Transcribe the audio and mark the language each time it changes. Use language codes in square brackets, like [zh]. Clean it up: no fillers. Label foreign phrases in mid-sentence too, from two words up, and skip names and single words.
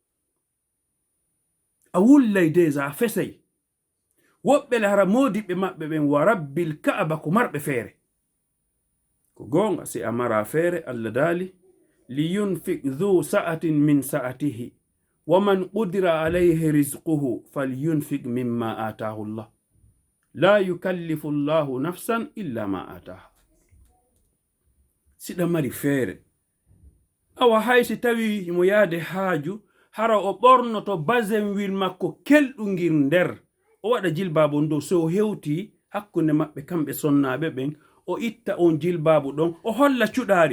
[ff] a wullay déjà a fesay woɓɓele hara modiɓɓe maɓɓe ɓen [ar] ورب الكعبة [ff] ko marɓe feere ko gonga si a mara feere Allah daali [ar] لينفق ذو سعة من سعته ومن قدر عليه رزقه فلينفق مما آتاه الله لا يكلف الله نفسا إلا ما آتاها. [ff] Siɗa mari feere awa haysi tawi mo yaade haaju hara o ɓornoto basenwil makko kelɗungir nder o waɗa jilbabu ndo, so o hewti hakkunde maɓɓe kamɓe sonnaɓe ɓen o itta on jilbabu ɗon o holla cuɗaari.